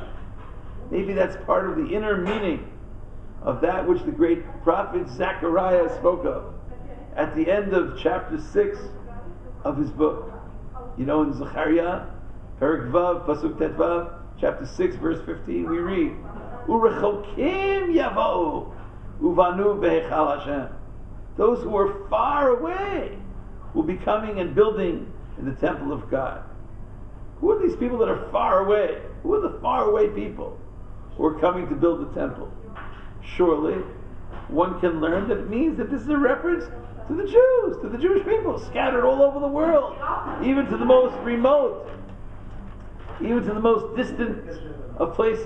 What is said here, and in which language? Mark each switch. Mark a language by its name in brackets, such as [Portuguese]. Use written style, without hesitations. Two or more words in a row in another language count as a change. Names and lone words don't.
[English] Maybe that's part of the inner meaning of that which the great prophet Zechariah spoke of at the end of chapter 6 of his book. You know, in Zechariah, [Hebrew] פרק ו, פסוק טו, [English] chapter 6, verse 15, we read, [Hebrew] ורחוקים יבואו ובנו בהיכל השם. [English] Those who are far away will be coming and building in the temple of God. Who are these people that are far away? Who are the far away people who are coming to build the temple? Surely, one can learn that it means that this is a reference to the Jews, to the Jewish people scattered all over the world, even to the most remote, even to the most distant of places.